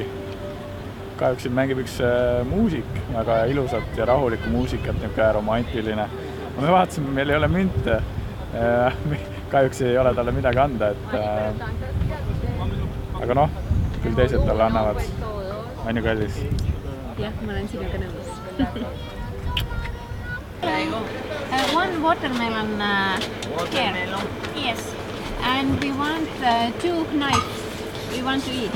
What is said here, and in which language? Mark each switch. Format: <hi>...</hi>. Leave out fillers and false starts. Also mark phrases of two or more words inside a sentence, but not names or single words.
<et>Kahjuks siin mängib üks muusik, väga ilusat ja rahulikku muusikat, niisugune romantiline. Me vaatasime, meil ei ole münte. Kahjuks ei ole talle midagi anda, aga noh, küll teised talle annavad. On ju kallis? Jah, ma olen sinuga nõus.</et> <en>One watermelon here. Yes. And we want 2 knives. We want to eat.</en>